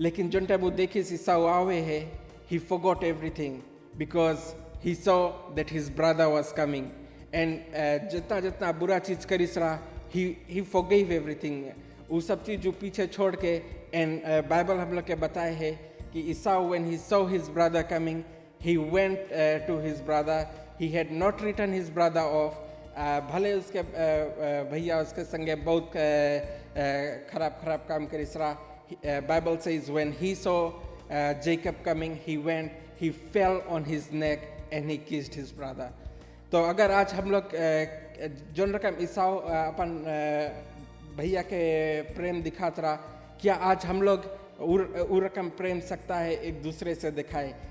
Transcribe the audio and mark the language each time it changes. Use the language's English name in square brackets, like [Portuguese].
[Fiji Hindi] लेकिन जन टाइम वो देखे ईसाऊ आवे है, [English] he forgot everything because he saw that his brother was coming, [Fiji Hindi] and जितना बुरा चीज़ करिस रहा, [English] he forgave everything, [Fiji Hindi] वो सब चीज़ जो पीछे छोड़ के। एंड बाइबल हम लोग के बताए है कि ईसाऊ [English] when he saw his brother coming, he went to his brother, he had not written his brother off. [Fiji Hindi] भले उसके भैया उसके संगे बहुत खराब काम करिस रहा। [English] Bible says when he saw Jacob coming, he went, he fell on his neck and he kissed his brother. [Fiji Hindi] तो अगर आज हम लोग जोन रकम ईसाऊ अपन भैया के प्रेम दिखात रहा, क्या आज हम लोग उ रकम प्रेम सकता है एक दूसरे से दिखाए?